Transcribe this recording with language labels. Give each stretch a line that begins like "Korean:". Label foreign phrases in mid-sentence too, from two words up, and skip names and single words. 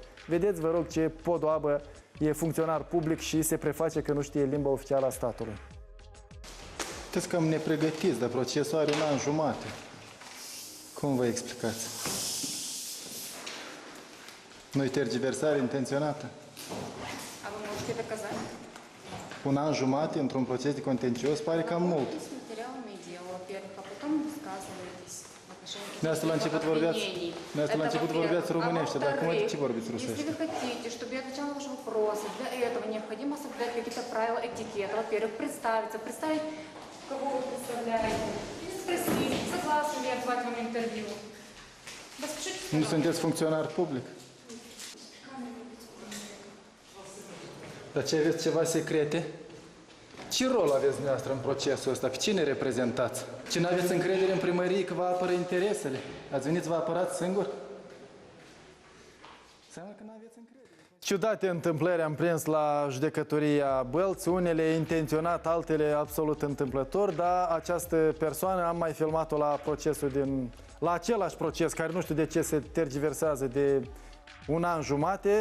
Romanian: Vedeți, vă rog, ce podoabă, e funcționar public și se preface că nu știe limba oficială a statului. Puteți cam nepregătiți, dar procesul are 1 an jumate. Cum vă explicați? Nu-i tergiversare intenționată?
Russian: А вы можете доказать?
Romanian: 1 an jumate într-un proces de contencios pare cam mult.
Russian: С материалами дела, во-первых, а потом высказываетесь в отношении
Romanian: De asta la început vorbeați românește, dar acum de ce vorbiți rusește?
Russian: Если вы хотите, чтобы я отвечала на ваши вопросы, для этого необходимо соблюдать какие-то правила этикета. Во-первых, представить, кого вы представляете, и спросить, согласны ли я давать вам интервью. Распишите.
Romanian: Nu sunteți funcționar public? Dar ce aveți ceva secrete? Ce rol aveți dumneavoastră în procesul ăsta? Pe cine reprezentați? Ce n-aveți încredere în primărie că vă apără interesele? Ați venit să vă apărați singur? Înseamnă că n-aveți încredere. Ciudate întâmplări am prins la judecătoria Bălți, unele intenționat, altele absolut întâmplător, dar această persoană am mai filmat-o la procesul la același proces, care nu știu de ce se tergiversează de 1 an jumate.